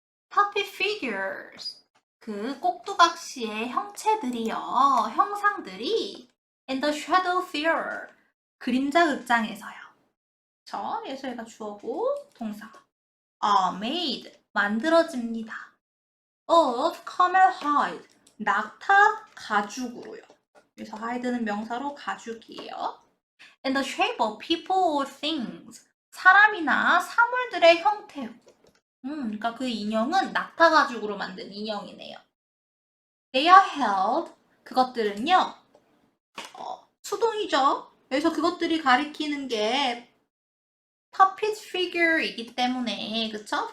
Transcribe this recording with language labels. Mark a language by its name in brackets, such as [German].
[English] puppet figures, [Korean] 그 꼭두각시의 형체들이요, 형상들이 [English] in the shadow theater, [Korean] 그림자 극장에서요. 예서가 주어고 동사 [English] are made, [Korean] 만들어집니다. [English] of camel hide, [Korean] 낙타 가죽으로요. 그래서 hide는 명사로 가죽이에요. [English] In the shape of people or things. [Korean] 사람이나 사물들의 형태로. 그러니까 그 인형은 낙타 가죽으로 만든 인형이네요. [English] They are held. [Korean] 그것들은요. 수동이죠. 그래서 그것들이 가리키는 게 puppet figure이기 때문에, 그쵸?